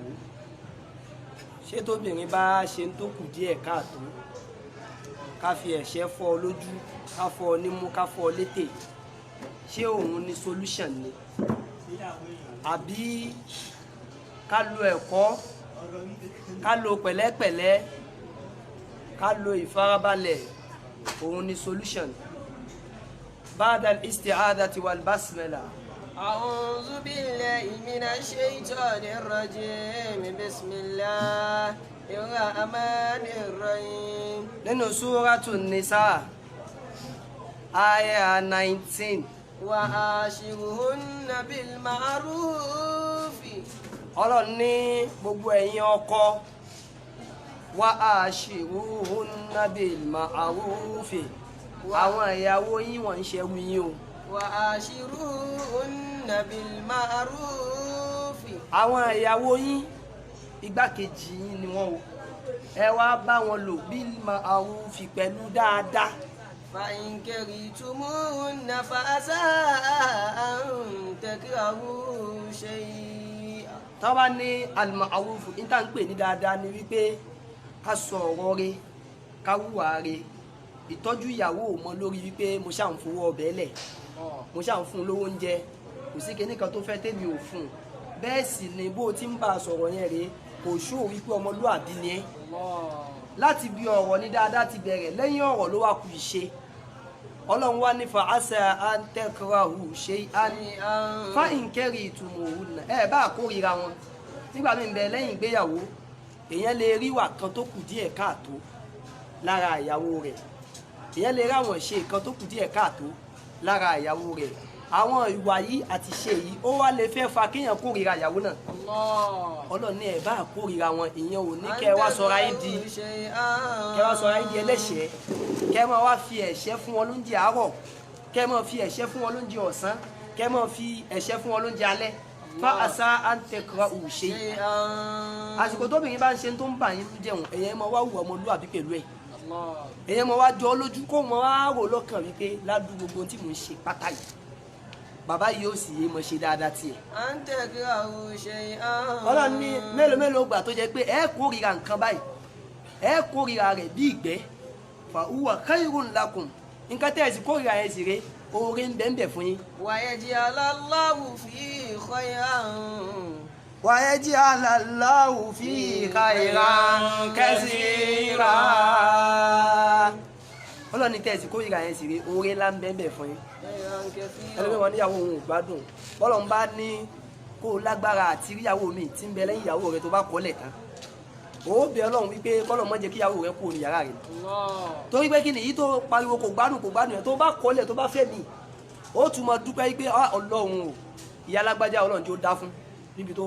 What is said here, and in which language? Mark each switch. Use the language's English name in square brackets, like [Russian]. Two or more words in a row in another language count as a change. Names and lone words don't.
[Yoruba] Ṣé tóbìnrin bá ṣe ń tó kù díẹ̀ káàtó ká fi ẹ̀ṣẹ́ fọ́ ọ lójú, ká fọ́ ọ nímú, ká fọ́ ọ létè, ṣé òun ni solution ni? Àbí ká lo ẹ̀kọ́, ká lo pẹ̀lẹ́pẹ̀lẹ́, ká lo ìfarabalẹ̀, òun ni solution? [Arabic] بعد الاستعاذة والبسملة. أعوذ بالله من الشيطان الرجيم بسم الله الرحمن الرحيم [Yoruba] Nínú Suratul Nisa, Aya 19. [Arabic] وعاشرهن بالمعروف [Yoruba] Ọlọ́run ní gbogbo ẹ̀yin ọkọ wa [Arabic] عاشروهن بالمعروف. [Yoruba] Àwọn ìyàwó yín wọ́n ń ṣe wí yín o. [Arabic] وعاشرهن بالمعروف [Yoruba] Àwọn ìyàwó yín igbákejì yín ni wọ́n o. Ẹ wá bá wọn lò [Arabic] بالمعروف [Yoruba] pẹ̀lú dáadáa. [Arabic] فإن كرهتموهن فعسى أن تكرهوا شيئا [Yoruba] Tá bá ní al-ma'ruf, ní tá ń pè ní dáadáa ni wípé ká sọ ọ̀rọ̀ rẹ̀, ká hùwà rẹ̀. Ìtọ́jú ìyàwó ò mọ lórí wípé mo ṣáà ń fowó ọbẹ̀ lẹ̀, mo ṣáà ń fún un lówó oúnjẹ, kò sí kinní kan tó fẹ́ tèmi ò fún un. Bẹ́ẹ̀ sì ni bó ti ń bá a sọ̀rọ̀ yẹn rèé, kò ṣó wípé ọmọlúàbí ni ẹ́. Láti bí ọ̀rọ̀ ní dáadáa ti bẹ̀rẹ̀, lẹ́yìn ọ̀rọ̀ ló wá kù ìṣe. Ọlọ́run wá ní [Arabic] فعسى أن تكرهوا شيئا فإن كرهتموهن. [Yoruba] Ẹ bá kórìíra wọn. Nígbà míì ń bẹ lẹ́yìn ìgbéyàwó, èèyàn lè rí ìwà kan tó kù díẹ̀ káàtó lára ìyàwó rẹ̀. Èèyàn lè rí àwọn ìṣe kan tó kù díẹ̀ káàtó lára ìyàwó rẹ̀. Àwọn ìwà yìí àti ṣe yìí ó wá lè fẹ́ fa kéèyàn kórìíra ìyàwó náà. Ọlọ́run ní ẹ bá kórìíra wọn, ìyẹn ò ní kẹ́ ẹ wá sọra yín di ẹlẹ́ṣẹ̀ẹ́, kẹ́ ẹ máa wá fi ẹ̀ṣẹ́ fún wọn lóúnjẹ àárọ̀, kẹ́ ẹ máa fi ẹ̀ṣẹ́ fún wọn lóúnjẹ ọ̀sán, kẹ́ ẹ máa fi ẹ̀ṣẹ́ fún wọn lóúnjẹ alẹ́. [Arabic] فعسى أن تكرهوا شيئا. [Yoruba] Àsìkò tóbìnrin bá ń ṣe tó ń bà yín jẹun, èèyàn máa wá hùwà ọmọlúwàbí pẹ̀lú ẹ̀. Èèyàn máa wá jọ ọ́ lójú kó wọn wá rò lọ́kàn wípé ládùúgbò gbogbo tí mò ń ṣe pátá yìí, bàbá yìí ó sì yé mọ̀ ṣe dáadáa tiẹ̀. [Arabic] أن تكرهوا شيئا [Yoruba] Ọlọ́run ní mélòó gbà tó jẹ́ pé ẹ kórìíra nǹkan báyìí, ẹ kórìíra rẹ̀ bí ìgbẹ́, [Arabic] فهو خير لكم. [Yoruba] Nǹkan tẹ́ ẹ sì kórìíra yẹn sì rè, oore ń bẹ́ẹ̀ fún yín. [Arabic] ويجعل الله فيه خيرا ويجعل الله فيه خيرا كثيرا. [Yoruba] Ọlọ́run ní tẹ́ ẹ sì kórìíra yẹn sì rè, oore ńlá ń bẹ́ẹ̀ fún yín. [Arabic] خيرا كثيرا [Yoruba] Ẹlẹ́gbẹ́ wọn níyàwó òun ò gbádùn, bọ́lọ̀ ń bá ní kó lágbára àti ríyàwó mi tí ń bẹ lẹ́yìn ìyàwó rẹ tó bá kọ́lẹ̀ tán. Ó bẹ Ọlọ́run wípé kọ́lọ̀ mọ́ jẹ́ kí ìyàwó rẹ kúrò ní yàrá rẹ̀. Torí pé kí ni èyí tó pariwo kò gbádùn yẹn tó bá kọ́lẹ̀ tó bá fẹ́ mi, ó tún mọ dúpẹ́ wípé Ọlọ́run o, ìyá alágbájá Ọlọ́run tí ó dá fún níbi tó wà.